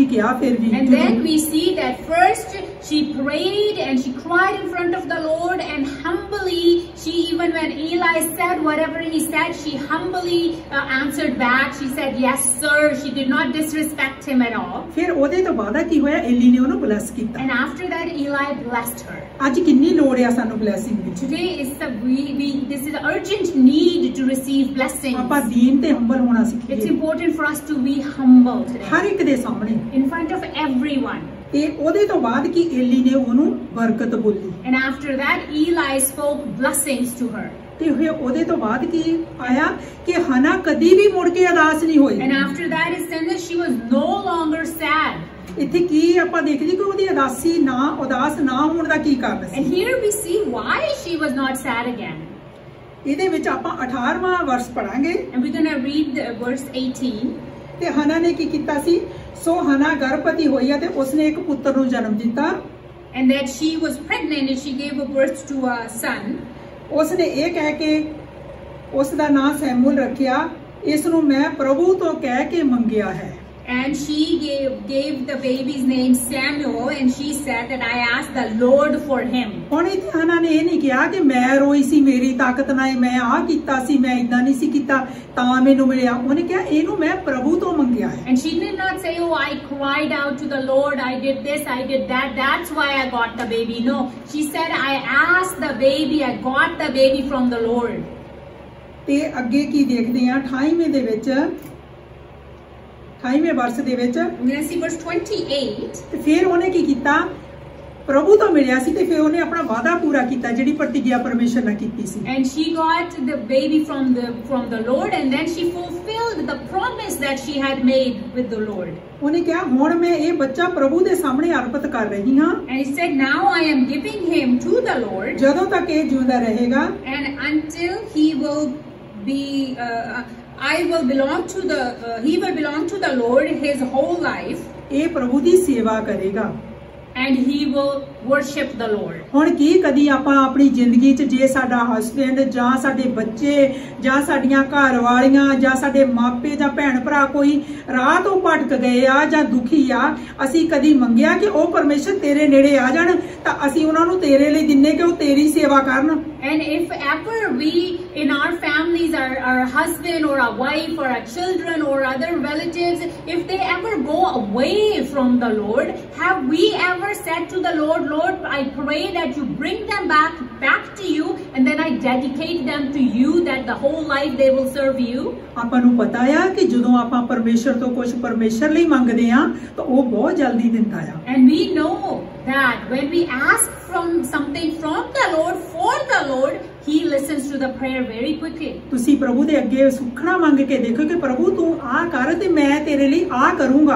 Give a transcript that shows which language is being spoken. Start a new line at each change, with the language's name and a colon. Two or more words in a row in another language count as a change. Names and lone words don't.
Punjabi: ਫਿਰ ਵੀ
English: And then we see that first she prayed and she cried in front of the Lord, and humbly, she even when Eli said whatever he said, she humbly answered back. She said, yes sir. She did not disrespect him at all.
Punjabi: ਫਿਰ ਉਹਦੇ ਤੋਂ ਬਾਅਦ ਕੀ ਹੋਇਆ, ਏਲੀ ਨੇ ਉਹਨੂੰ ਬਲੈਸ ਕੀਤਾ।
English: And after that, Eli blessed her.
Punjabi: ਅੱਜ ਕਿੰਨੀ ਲੋੜ ਆ ਸਾਨੂੰ ਬਲੇਸਿੰਗ ਦੀ।
English: Today is this is an urgent need to receive blessings.
Punjabi: ਆਪਾਂ ਦੀਨ ਤੇ ਹੰਬਲ ਹੋਣਾ ਸਿੱਖੀਏ।
English: It's important for us to be humble today.
Punjabi: ਹਰ ਇੱਕ ਦੇ ਸਾਹਮਣੇ।
English: In front of everyone.
Punjabi: ਤੇ ਉਹਦੇ ਤੋਂ ਬਾਅਦ ਕੀ ਏਲੀ ਨੇ ਉਹਨੂੰ ਬਰਕਤ ਬੋਲੀ।
English: And after that, Eli spoke blessings to her.
Punjabi: ਤੇ ਉਹਦੇ ਤੋਂ ਬਾਅਦ ਕੀ ਆਇਆ ਕਿ ਹਨਾ ਕਦੀ ਵੀ ਮੁੜ ਕੇ ਉਦਾਸ ਨਹੀਂ ਹੋਈ।
English: And after that is said that she was no longer sad.
Punjabi: ਇੱਥੇ ਕੀ ਆਪਾਂ ਦੇਖਦੇ ਕਿ ਉਹਦੀ ਉਦਾਸ ਨਾ ਹੋਣ ਦਾ ਕੀ ਕਾਰਨ ਸੀ।
English: And here we see why she was not sad again.
Punjabi: ਇਹਦੇ ਵਿੱਚ ਆਪਾਂ 18ਵਾਂ ਵਰਸ ਪੜਾਂਗੇ।
English: And we're going to read verse 18.
Punjabi: ਤੇ ਹਨਾ ਨੇ ਕੀ ਕੀਤਾ ਸੀ, ਸੋ ਹਨਾ ਗਰਭਵਤੀ ਹੋਈ ਤੇ ਉਸਨੇ ਇੱਕ ਪੁੱਤਰ ਨੂੰ ਜਨਮ ਦਿੱਤਾ।
English: And that she was pregnant and she gave birth to a son.
Punjabi: ਉਸਨੇ ਇਹ ਕਹਿ ਕੇ ਉਸ ਦਾ ਨਾਂ ਸੈਮੂਅਲ ਰੱਖਿਆ, ਇਸ ਨੂੰ ਮੈਂ ਪ੍ਰਭੂ ਤੋਂ ਕਹਿ ਕੇ ਮੰਗਿਆ ਹੈ।
English: And she gave the baby's name Samuel, and she said that I asked the Lord for him.
Punjabi: ਹੁਣ ਇੱਥੇ ਹਨਾ ਨੇ ਇਹ ਨਹੀਂ ਕਿਹਾ ਕਿ ਮੈਂ ਰੋਈ ਸੀ, ਮੇਰੀ ਤਾਕਤ ਨਾਲ ਮੈਂ ਆਹ ਕੀਤਾ ਸੀ, ਮੈਂ ਇਦਾਂ ਨਹੀਂ ਸੀ ਕੀਤਾ ਤਾਂ ਮੈਨੂੰ ਮਿਲਿਆ। ਉਹਨੇ ਕਿਹਾ ਇਹਨੂੰ ਮੈਂ ਪ੍ਰਭੂ ਤੋਂ ਮੰਗਿਆ ਹੈ।
English: And she did not say, oh, I cried out to the Lord, I did this, I did that, that's why I got the baby. No, she said I asked the baby, I got the baby from the Lord.
Punjabi: ਤੇ ਅੱਗੇ ਕੀ ਦੇਖਦੇ ਆ 28ਵੇਂ ਦੇ ਵਿੱਚ 28ਵੇਂ ਵਰਸ ਦੇ ਵਿੱਚ
English: we're going to see verse 28.
Punjabi: ਤੇ ਫਿਰ ਉਹਨੇ ਕੀ ਕੀਤਾ, ਪ੍ਰਭੂ ਤੋਂ ਮਿਲਿਆ ਸੀ ਤੇ ਫਿਰ ਉਹਨੇ ਆਪਣਾ ਵਾਅਦਾ ਪੂਰਾ ਕੀਤਾ ਜਿਹੜੀ ਪ੍ਰਤੀਗਿਆ ਪਰਮੇਸ਼ਰ ਨਾਲ ਕੀਤੀ ਸੀ।
English: And she got the baby from the Lord, and then she fulfilled the promise that she had made with the Lord.
Punjabi: ਉਹਨੇ ਕਿਹਾ ਹੁਣ ਮੈਂ ਇਹ ਬੱਚਾ ਪ੍ਰਭੂ ਦੇ ਸਾਹਮਣੇ ਅਰਪਿਤ ਕਰ ਰਹੀ ਹਾਂ।
English: And he said, now I am giving him to the Lord.
Punjabi: ਜਦੋਂ ਤੱਕ ਇਹ ਜਿਉਂਦਾ ਰਹੇਗਾ।
English: And until he will be he will belong to the Lord his whole life.
Punjabi: ਇਹ ਪ੍ਰਭੂ ਦੀ ਸੇਵਾ ਕਰੇਗਾ।
English: And he will worship the Lord.
Punjabi: ਹੁਣ ਕੀ ਕਦੀ ਆਪਾਂ ਆਪਣੀ ਜ਼ਿੰਦਗੀ 'ਚ ਜੇ ਸਾਡਾ ਹਸਬੈਂਡ ਜਾਂ ਸਾਡੇ ਬੱਚੇ ਜਾਂ ਸਾਡੀਆਂ ਘਰ ਵਾਲੀਆਂ ਜਾਂ ਸਾਡੇ ਮਾਪੇ ਜਾਂ ਭੈਣ ਭਰਾ ਕੋਈ ਰਾਹ ਤੋਂ ਭਟਕ ਗਏ ਆ ਜਾਂ ਦੁਖੀ ਆ, ਅਸੀਂ ਕਦੀ ਮੰਗਿਆ ਕਿ ਉਹ ਪਰਮੇਸ਼ਰ ਤੇਰੇ ਨੇੜੇ ਆ ਜਾਣ ਤਾਂ ਅਸੀਂ ਉਹਨਾਂ ਨੂੰ ਤੇਰੇ ਲਈ ਦਿੰਨੇ ਕਿ ਉਹ ਤੇਰੀ ਸੇਵਾ ਕਰਨ।
English: And if ever we in our families, our husband or our wife or our children or other relatives, if they ever go away from the Lord, have we ever said to the Lord, Lord, I pray that you bring them back to you, and then I dedicate them to you, that the whole life they will serve you?
Punjabi: ਆਪਾਂ ਨੂੰ ਪਤਾ ਆ ਕਿ ਜਦੋਂ ਆਪਾਂ ਪਰਮੇਸ਼ਰ ਤੋਂ ਕੁਝ ਪਰਮੇਸ਼ਰ ਲਈ ਮੰਗਦੇ ਆ ਤਾਂ ਉਹ ਬਹੁਤ ਜਲਦੀ ਦਿੰਦਾ ਆ।
English: And we know that when we ask something from the Lord for the Lord, he listens to the prayer very quickly.
Punjabi: ਤੁਸੀਂ ਪ੍ਰਭੂ ਦੇ ਅੱਗੇ ਸੁਖਣਾ ਮੰਗ ਕੇ ਦੇਖੋ ਕਿ ਪ੍ਰਭੂ ਤੂੰ ਆ ਕਰ ਤੇ ਮੈਂ ਤੇਰੇ ਲਈ ਆ ਕਰੂੰਗਾ।